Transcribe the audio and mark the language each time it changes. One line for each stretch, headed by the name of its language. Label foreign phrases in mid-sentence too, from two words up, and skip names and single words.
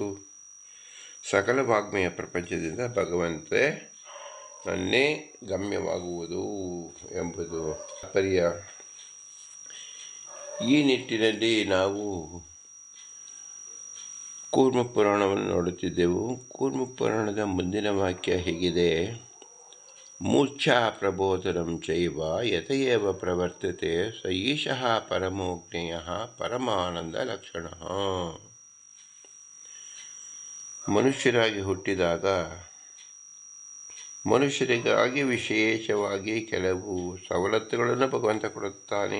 Kannada: ಸಕಲ ವಾಗ್ಮಯ ಪ್ರಪಂಚದಿಂದ ಭಗವಂತೇ ನನ್ನೇ ಗಮ್ಯವಾಗುವುದು ಎಂಬುದು ತಾತ್ಪರ್ಯ. ಈ ನಿಟ್ಟಿನಲ್ಲಿ ನಾವು ಕೂರ್ಮ ಪುರಾಣವನ್ನು ನೋಡುತ್ತಿದ್ದೆವು. ಕೂರ್ಮ ಪುರಾಣದ ಮುಂದಿನ ವಾಕ್ಯ ಹೀಗಿದೆ:
Sanskrit: ಮೂರ್ಛಾ ಪ್ರಬೋಧನಂ ಚೈವ ಯತಯೇವ ಪ್ರವರ್ತತೆ ಸ ಈಶಃ ಪರಮೋಜ್ಞೇಯಃ ಪರಮಾನಂದ ಲಕ್ಷಣಃ.
Kannada: ಮನುಷ್ಯರಾಗಿ ಹುಟ್ಟಿದಾಗ ಮನುಷ್ಯರಿಗಾಗಿ ವಿಶೇಷವಾಗಿ ಕೆಲವು ಸವಲತ್ತುಗಳನ್ನು ಭಗವಂತ ಕೊಡುತ್ತಾನೆ.